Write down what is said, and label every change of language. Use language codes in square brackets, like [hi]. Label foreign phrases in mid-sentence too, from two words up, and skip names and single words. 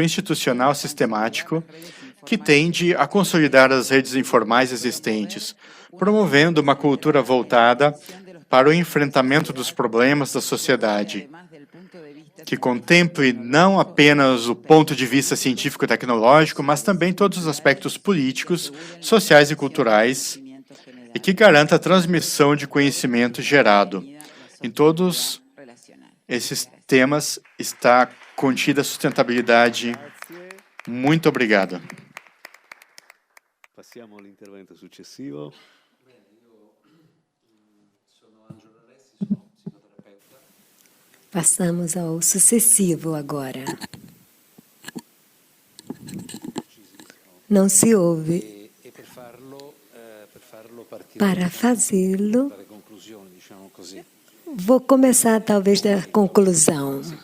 [pt] institucional sistemático que tende a consolidar as redes informais existentes, promovendo uma cultura voltada para o enfrentamento dos problemas da sociedade, que contemple não apenas o ponto de vista científico e tecnológico, mas também todos os aspectos políticos, sociais e culturais, e que garanta a transmissão de conhecimento gerado. Em todos esses temas está contida a sustentabilidade. Muito obrigado. [it] Passiamo all'intervento successivo. [pt] Passamos ao sucessivo agora. Não se ouve. Para fazê-lo, vou começar talvez da conclusão.